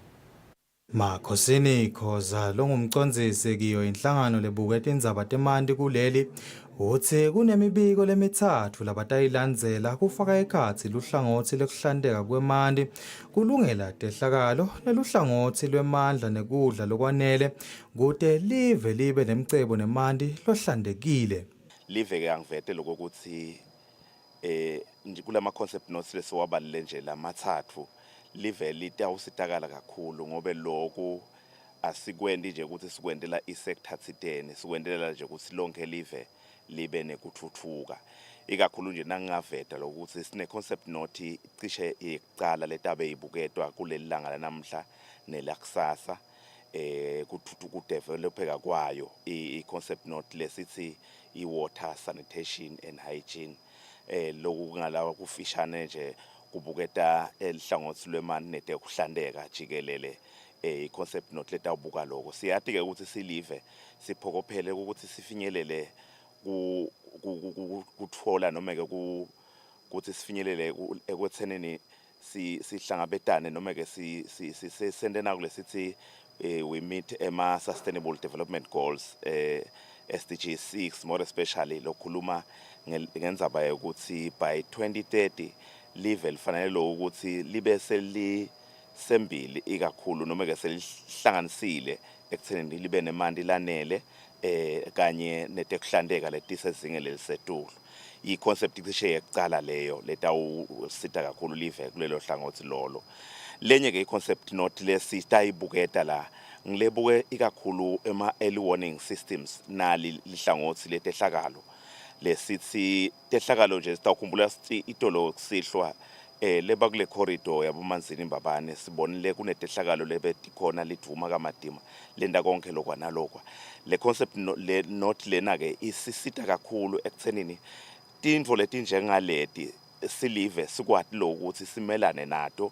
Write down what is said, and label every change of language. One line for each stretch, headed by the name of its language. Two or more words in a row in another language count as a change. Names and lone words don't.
Swati: Makhosini Khoza longumcondzisi kiyo inhlangano lebukete indzaba temanti kuleli uthi kunemibiko lemithathu labatayilandzela kufaka ekhatsi luhlangothi lekuhlandeka kwemanti kulungela tehlakalo neluhlangothi lwemandla nekudla lokwanele kute live libe nemicebo nemanti lohlandekile. Live ke angivete lokuthi kulama
English: concept notes
Swati: lesiwabalile nje lamathathu live litawusitakala kakhulu ngobe lokhu asikwendi nje ukuthi sikwendela isector thitene sikwendela nje ukuthi lonke live libe nekuthuthuka ikakhulu nje nangaveta lokuthi sine
English: concept note
Swati: cishe icala letabe ibuketwa kuleli langa lanamhla nelakusasa kudevelopeka kwayo I
English: concept note
Swati: lesithi I
English: water sanitation and hygiene
Swati: lokhu ngalawa kufishane nje kubuketa elihlangothi lwemanti netekuhlandeka jikelele I
English: concept note
Swati: letawubuka lokho siyathi ke ukuthi silive siphokophele ukuthi sifinyelele kuthola noma ke ukuthi sifinyelele ekwetheneni sihlangabetane noma ke sisendena kulesithi
English: we meet
Swati: ema
English: sustainable development goals SDG 6 more especially
Swati: lokhuluma ngendzaba ukuthi by 2030 live lifanele lo ukuthi libe selisembili ikakhulu noma ke selihlanganisile ekuthenini libe nemanti lanele kanye netekuhlandeka letisezingeni elisetulu I-concept cishe yekucala leyo letawusita kakhulu live kulelo hlangothi lolo lenye ke I-
English: concept note
Swati: lesitayibuketa la ngilebuke ikakhulu ema
English: early warning systems
Swati: nali lihlangothi letehlakalo lesithi tehlakalo nje sitawukhumbula sithi itolo kusihlwa leba kule corridor yabomanzini imbabane sibonile kunetehlakalo lebetikhona lidvuma kamadima lenda konke lokwa nalokwa le concept le note lena ke isisita kakhulu ekuthenini tintfo letinjengaleti silive sikwati lokuthi simelane nato.